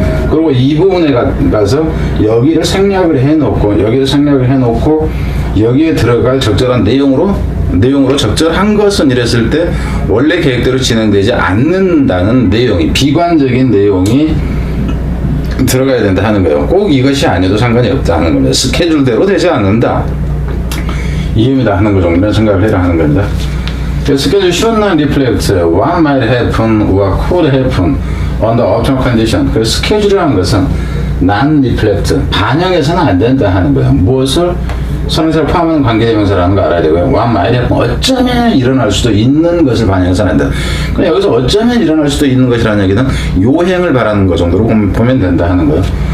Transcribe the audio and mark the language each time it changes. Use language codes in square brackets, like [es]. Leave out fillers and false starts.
[ko] 그리고 이 부분에 가서 여기를 생략을 해놓고 여기에 들어갈 적절한 내용으로 적절한 것은 이랬을 때 원래 계획대로 진행되지 않는다는 내용이 비관적인 내용이 들어가야 된다 하는 거예요. 꼭 이것이 아니어도 상관이 없다 하는 겁니다. 스케줄대로 되지 않는다. 이 의미다 하는 거 정도는 생각을 해라 하는 겁니다. [en] 스케줄 should not reflect what might happen or could happen under optimal condition. [ko] 그래서 스케줄이라는 것은 non reflect 반영해서는 안 된다 하는 거예요. 무엇을 선행사를 포함하는 관계대명사라는 거 알아야 되고요. [en] what might happen [ko] 어쩌면 일어날 수도 있는 것을 반영해서는 안 된다. 그럼 여기서 어쩌면 일어날 수도 있는 것이라는 얘기는 요행을 바라는 것 정도로 보면 된다 하는 거예요.